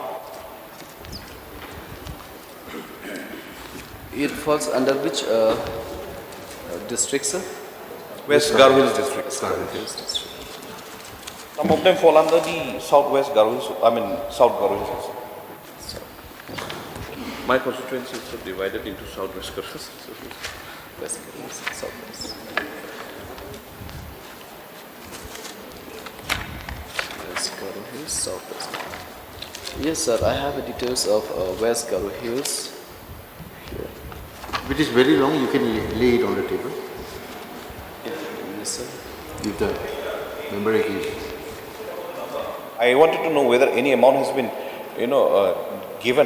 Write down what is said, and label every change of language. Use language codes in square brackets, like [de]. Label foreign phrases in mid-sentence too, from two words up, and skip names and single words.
[en] It falls under which district, sir? West Garhwil district. Some of them fall under the Southwest Garhwil, South Garhwil. My constituency is divided into Southwest Garhwil. West Garhwil, Southwest. West Garhwil Hills, Southwest. Yes, sir, I have the details of West Garhwil Hills. If it is very long, you can lay it on the table. Yes, sir. If the member agrees. I wanted to know whether any amount has been, given.